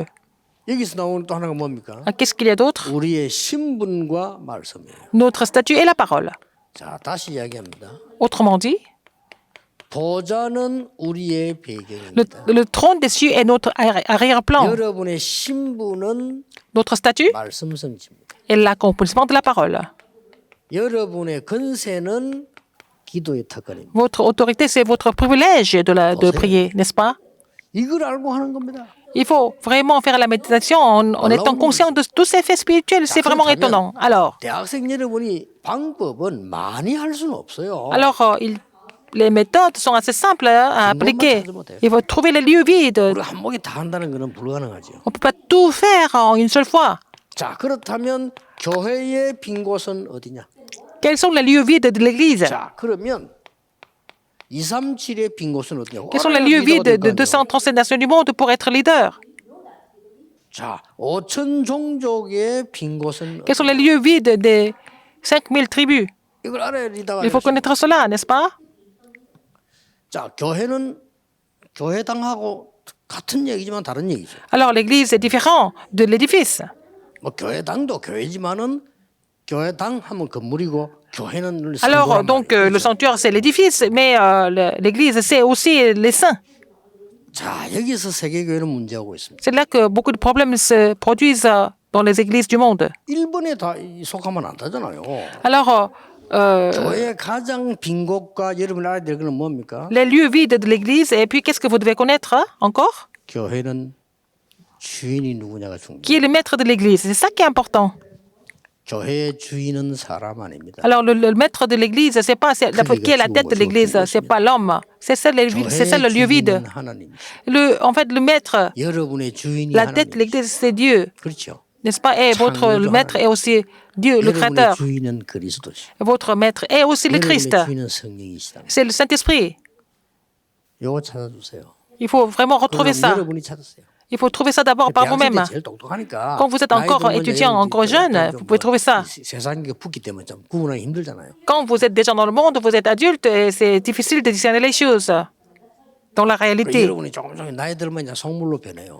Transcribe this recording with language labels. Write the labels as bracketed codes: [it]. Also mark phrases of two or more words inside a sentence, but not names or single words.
[ko] 여기서 나오는 또 하나가 뭡니까? [fr] Qu'est-ce qu'il y a d'autre? [ko] 우리의 신분과 말씀이에요. [fr] Notre statut et la parole. [ko] 자, 다시 이야기합니다. [fr] Autrement dit, [ko] 보좌는 우리의 배경입니다. [fr] le trône des cieux est notre arrière-plan. [ko] 여러분의 신분은 [fr] Notre statut [ko] 말씀 성취입니다. [fr] est l'accomplissement de la parole. [ko] 여러분의 권세는 기도의 특권입니다. [fr] Votre autorité, c'est votre privilège de prier, n'est-ce pas? [ko] 이걸 알고 하는 겁니다. [fr] Il faut vraiment faire la méditation en étant conscient de tous ces faits spirituels. C'est vraiment étonnant. Alors, [ko] 대학생 여러분이 방법은 많이 할 수는 없어요. [fr] les méthodes sont assez simples à appliquer. Il faut trouver les lieux vides. [ko] 우리 한 목에 다 한다는 것은 불가능하죠. [fr] On ne peut pas tout faire en une seule fois. [ko] 자, 그렇다면 교회의 빈 곳은 어디냐? [fr] Quels sont les lieux vides de l'Église? [ko] 자, 그러면 237의 빈 곳은 어디냐? [fr] Quels sont les lieux vides de 237 nations du monde pour être leader? [ko] 자, 5천 종족의 빈 곳은 [fr] Quels sont les lieux vides des 5000 tribus? [ko] 이걸 알아야 리더가. [fr] Il faut connaître cela, n'est-ce pas? [ko] 자, 교회는 교회당하고 같은 얘기지만 다른 얘기죠. [fr] Alors l'Église est différente de l'édifice. [ko] 뭐 교회당도 교회지만은 교회당 하면 건물이고 교회는 [fr] Alors donc le sanctuaire c'est l'édifice, mais l'Église c'est aussi les saints. [ko] 자, 여기서 세계교회는 문제하고 있습니다. [fr] C'est là que beaucoup de problèmes se produisent dans les églises du monde. [ko] 일본에 다 속하면 안 되잖아요. [fr] Alors [ko] 교회의 가장 빈 곳과 여러분이 알아야 될 것은 뭡니까? [fr] les lieux vides de l'Église et puis qu'est-ce que vous devez connaître encore? [ko] 교회는 주인이 누구냐가 중요해요. [fr] Qui est le maître de l'Église? C'est ça qui est important. [ko] 교회의 주인은 사람 아닙니다. [fr] Alors le maître de l'Église, c'est pas qui est la tête de l'Église, c'est pas l'homme. C'est ça le lieu vide. En fait le maître, [ko] 여러분의 주인이 [fr] la tête de l'Église c'est Dieu, [ko] 그렇죠. [fr] n'est-ce pas? Et votre maître est aussi Dieu, le Créateur. [ko] 여러분의 주인은 그리스도시. [fr] Votre maître est aussi le Christ. [ko] 여러분의 주인은 성령이시다. [fr] C'est le Saint-Esprit. [ko] 이거 찾아주세요. [fr] Il faut vraiment retrouver ça. [ko] 여러분이 찾으세요. [fr] Il faut trouver ça d'abord par vous-même. Quand vous êtes encore étudiant, encore jeune, vous pouvez trouver ça. [ko] 세상이 붙기 때문에 좀 구분하기 힘들잖아요. [fr] Quand vous êtes déjà dans le monde, vous êtes adulte et c'est difficile de discerner les choses dans la réalité. [ko] 여러분이 조금 나이 들면 이제 속물로 변해요.